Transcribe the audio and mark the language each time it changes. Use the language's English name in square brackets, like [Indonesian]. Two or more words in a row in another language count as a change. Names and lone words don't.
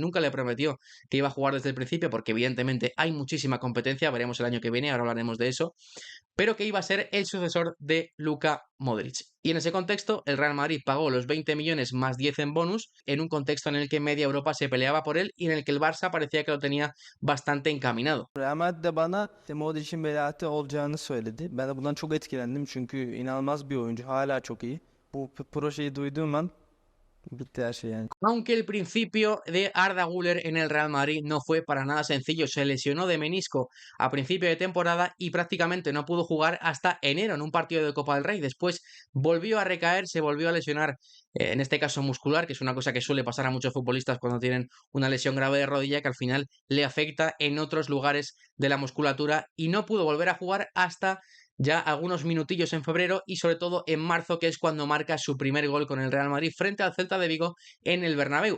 [Spanish] Nunca le prometió que iba a jugar desde el principio porque evidentemente hay muchísima competencia, veremos el año que viene, ahora hablaremos de eso, pero que iba a ser el sucesor de Luka Modric. Y en ese contexto, el Real Madrid pagó los 20 millones más 10 en bonus, en un contexto en el que media Europa se peleaba por él y en el que el Barça parecía que lo tenía bastante encaminado. [Turkish] Real Madrid de bana Modric'in velayeti olacağını söyledi. Ben de bundan çok etkilendim çünkü inanılmaz bir oyuncu. Hala çok iyi. Bu projeyi duyduğum an bitti her şey yani. [Spanish] Aunque el principio de Arda Güler en el Real Madrid no fue para nada sencillo, se lesionó de menisco a principio de temporada y prácticamente no pudo jugar hasta enero en un partido de Copa del Rey. Después volvió a recaer, se volvió a lesionar, en este caso muscular, que es una cosa que suele pasar a muchos futbolistas cuando tienen una lesión grave de rodilla que al final le afecta en otros lugares de la musculatura, y no pudo volver a jugar hasta ya algunos minutillos en febrero y sobre todo en marzo, que es cuando marca su primer gol con el Real Madrid frente al Celta de Vigo en el Bernabéu.